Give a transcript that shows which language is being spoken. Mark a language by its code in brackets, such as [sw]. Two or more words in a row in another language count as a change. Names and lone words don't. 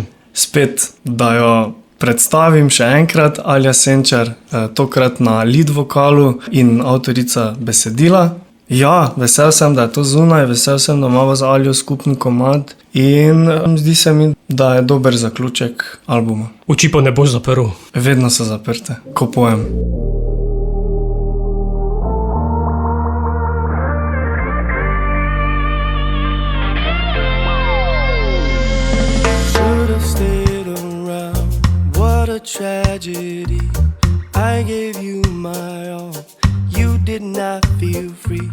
[sl] Spet, da jo predstavim še enkrat, Alja Senčar, tokrat na lead vokalu in avtorica besedila. Ja, vesel sem, da je to zunaj, vesel sem, da imamo z Aljo skupni komad in zdi se mi, da je dober zaključek albuma. Oči pa ne boš zaprl. Vedno so zaprte, ko pojem. [en] Should've stayed around, what a tragedy. I gave you my all, you did not feel free.